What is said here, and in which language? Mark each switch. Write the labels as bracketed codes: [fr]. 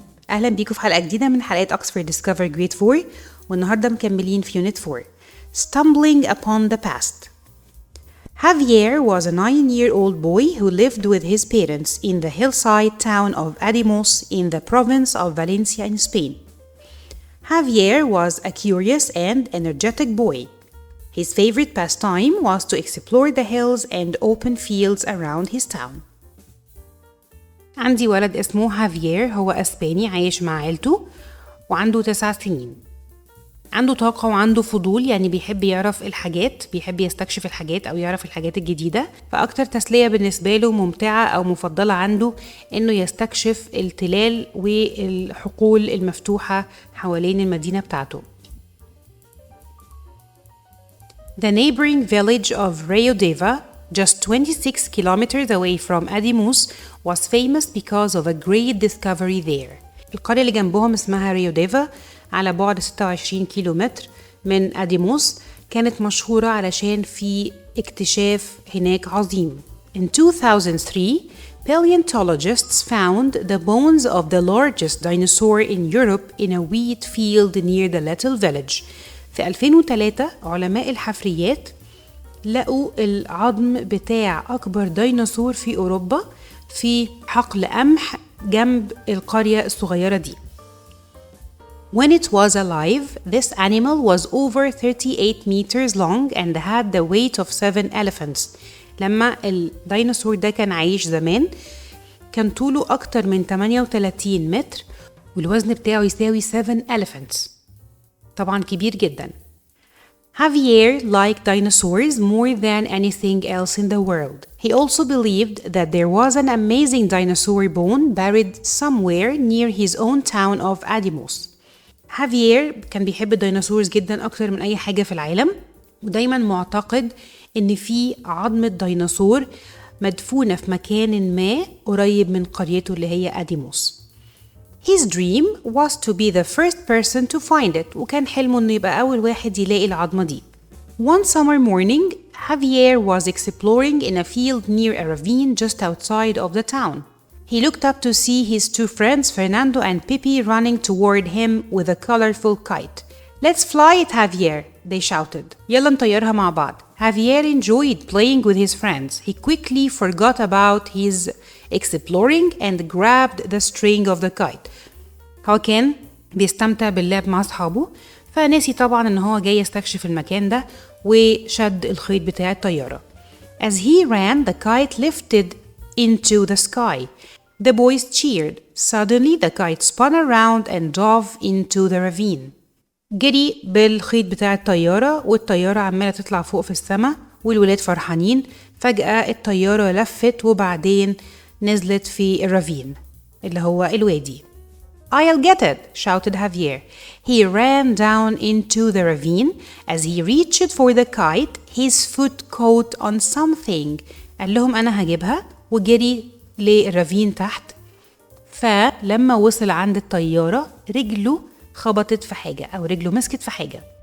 [ar] أهلا بيكم في حلقة جديدة من حلقات أوكسفورد Discover Grade 4 والنهاردة مكملين في Unit 4 Stumbling upon the past. [en] Javier was a 9-year-old boy who lived with his parents in the hillside town of Ademos in the province of Valencia in Spain. Javier was a curious and energetic boy. His favorite pastime was to explore the hills and open fields around his town. [ar] عندي ولد اسمه هافيير، هو أسباني عايش مع عيلته وعنده 9 سنين. عنده طاقة وعنده فضول، يعني بيحب يعرف الحاجات، بيحب يستكشف الحاجات أو يعرف الحاجات الجديدة. فأكتر تسلية بالنسبة له ممتعة أو مفضلة عنده إنه يستكشف التلال والحقول المفتوحة حوالين المدينة بتاعته. [en] The neighboring village of Rio Deva, just 26 kilometers away from Ademos, was famous because of a great discovery there. [ar] القرية اللي جنبهم اسمها ريو ديفا على بعد 26 كيلومتر من أديموس، كانت مشهورة علشان في اكتشاف هناك عظيم. [en] In 2003, paleontologists found the bones of the largest dinosaur in Europe in a wheat field near the little village. [ar] في 2003 علماء الحفريات لقوا العظم بتاع أكبر ديناصور في أوروبا في حقل قمح جنب القرية الصغيرة دي. [en] When it was alive, this animal was over 38 meters long and had the weight of 7 elephants. [ar] لما الديناصور ده كان عايش زمان كان طوله أكتر من 38 متر والوزن بتاعه يساوي 7 elephants. طبعا كبير جدا. [en] Javier liked dinosaurs more than anything else in the world. He also believed that there was an amazing dinosaur bone buried somewhere near his own town of Ademos. [ar] Javier كان بيحب الديناصورز جدا أكتر من أي حاجة في العالم، ودايما معتقد إن في عظمة ديناصور مدفونة في مكان ما قريب من قريته اللي هي أديموس. [en] His dream was to be the first person to find it، [ar] وكان حلمه إنه يبقى أول واحد يلاقي العظمة دي. [en] One summer morning, Javier was exploring in a field near a ravine just outside of the town. He looked up to see his 2 friends, Fernando and Pippi, running toward him with a colorful kite. Let's fly it, Javier, they shouted. [ar] يلا نطيرها مع بعض. [en] Javier enjoyed playing with his friends. He quickly forgot about his exploring and grabbed the string of the kite. [ar] هو كان بيستمتع باللعب مع أصحابه، فناسي طبعا إن هو جاي يستكشف المكان ده وشد الخيط بتاع الطيارة. [en] As he ran, the kite lifted into the sky. The boys cheered. Suddenly, the kite spun around and dove into the ravine. [ar] جري بالخيط بتاع الطيارة والطيارة عمالة تطلع فوق في السماء والولاد فرحانين. فجأة الطيارة لفت وبعدين نزلت في الرافين اللي هو الوادي. [en] I'll get it, shouted Javier. He ran down into the ravine. As he reached for the kite, his foot caught on something. [ar] قال لهم أنا هجيبها وجري للرافين تحت. فلما وصل عند الطيارة رجله خبطت في حاجة أو رجله مسكت في حاجة.